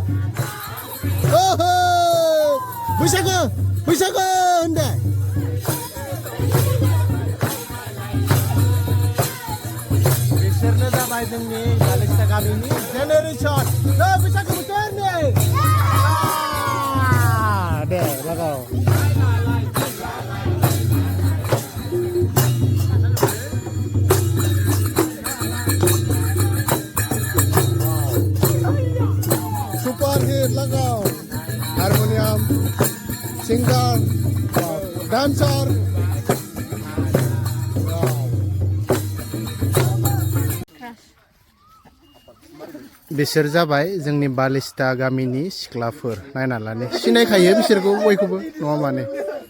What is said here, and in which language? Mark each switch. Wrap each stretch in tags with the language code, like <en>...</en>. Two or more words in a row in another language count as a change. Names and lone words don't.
<brx>बैसागो बैसागो होनदे बिसोरनो जाबाय जोंनि बालिस्टा गामिनि जेनेरेसन बैसागो बोथोरनि दे लागाव</brx> <en>super hit</en> <brx>लगाओ</brx> <en>harmonium singer dancer</en> <brx>बिसोर जाबाय जोंनि बालिस्टा गामिनि सिख्लाफोर नायना लानो सिनायखायो बिसोरखौ बयखौबो नङा माने</brx>